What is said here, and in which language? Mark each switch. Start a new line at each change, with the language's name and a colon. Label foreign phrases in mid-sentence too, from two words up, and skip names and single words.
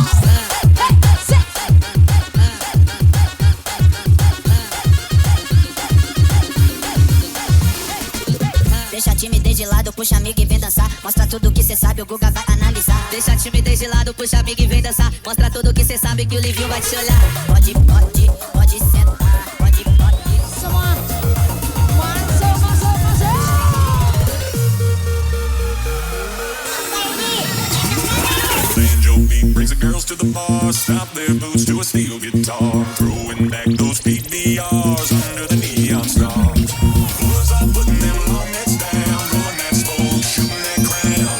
Portuguese: Deixa a timidez de lado, puxa amigo e vem dançar. Mostra tudo que cê sabe, o Guga vai analisar. Deixa a timidez de lado, puxa amigo e vem dançar. Mostra tudo que cê sabe que o Livinho vai te olhar. Pode sentar, pode.
Indonesian: Semua masuk.
English: Banjo beat brings the girls to the bar. Stop their boots to a steel guitar. Throwing back those PDRs under the neon stars. Boys are putting them long necks down. Blowing that smoke, shooting that crown.